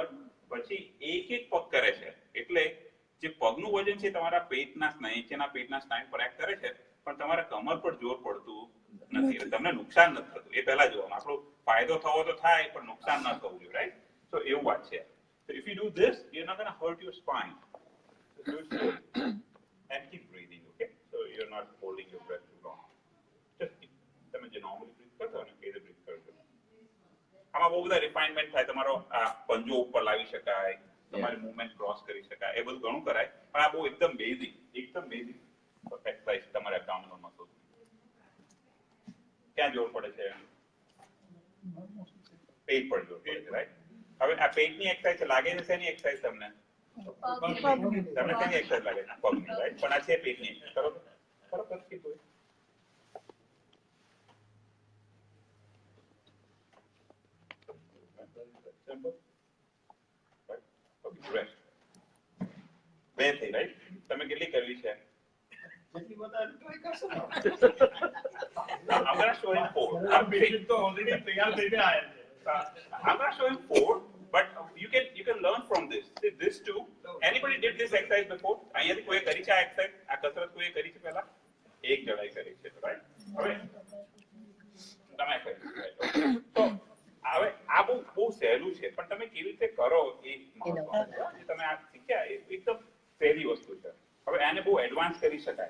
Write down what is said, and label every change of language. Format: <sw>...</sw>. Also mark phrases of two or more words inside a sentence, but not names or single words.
<gu>પછી એક પગ કરે છે, એટલે જે પગનું વજન છે તમારા પેટના નીચેના પેટના સ્નાયુ પર એક્ટ કરે છે, પણ તમારા કમર પર જોર પડતું નથી, એટલે તમને નુકસાન નથી થતું. એ પહેલા જોવાનું. આપણો ફાયદો થવો તો થાય, પણ નુકસાન ન થવું જોઈએ, રાઈટ? તો એવું વાત છે.</gu> <en>So if you do this, you're not going to hurt your spine. So do it slowly and keep breathing, okay? So you're not holding your breath too long. Just keep.</en> <gu>તમે જે</gu> <en>normally breathe</en> <gu>કરતા હોય ને એ રીતે breathe કરજો. આમાં બહુ બધા રિફાઇનમેન્ટ થાય. તમારો પંજો ઉપર લાવી શકાય, તમારી મૂવમેન્ટ ક્રોસ કરી શકાય, એ બધું ઘણું કરાય, પણ આ બહુ એકદમ</gu> <en>basic exercise</en> <gu>તમારા</gu> <en>abdominal muscles.</en> <gu>ક્યાં જોર પડે છે? પેટ પર જોર પડે છે, રાઈટ? હવે આ પેટની એક્સરસાઇઝ લાગે છે શેની એક્સરસાઇઝ તમને? તમને શેની એક્સરસાઇઝ લાગે છે? પગની, રાઈટ? પણ આ છે પેટની. કરો કરો કીધું. બે થઈ, રાઈટ? તમે કેટલી કરવી છે?</gu> <en>I'm going to show him 4. I'm going to show him 4, but you can learn from this. See, this too. Anybody did this exercise before?</en> <gu>અહીંયાથી કોઈ કરી છે આ એક્સરસાઇઝ? આ કસરત કોઈ કરી છે પહેલા? એક જણાએ કરી છે, રાઈટ? હવે તમે કરી, રાઈટ? તો હવે આ બહુ સહેલું છે, પણ તમે કેવી રીતે કરો એ મહત્વનું. તમે આ શીખ્યા એ એકદમ સહેલી વસ્તુ છે. હવે આને બહુ એડવાન્સ કરી શકાય.</gu>